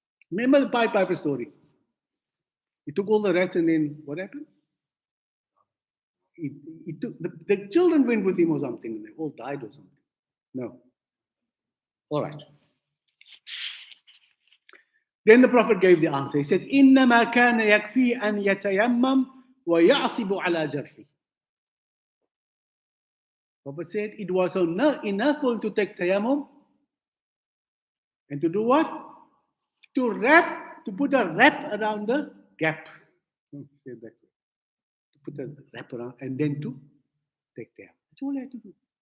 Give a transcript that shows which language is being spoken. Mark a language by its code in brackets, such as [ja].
[en] Remember the Pied Piper story? He took all the rats and then what happened? He took the children went with him or something and they all died or something. No. All right. Then the Prophet gave the answer. He said, [ar] إِنَّمَا كَانَ يَكْفِي أَنْ يَتَيَمَّمْ وَيَعْصِبُ عَلَى جَرْحِهِ. [en] Prophet said it was enough for him to take tayammum and to do what? To put a wrap around the gap. Say that way. To put a wrap around and then to take tayammum. That's all I had to do.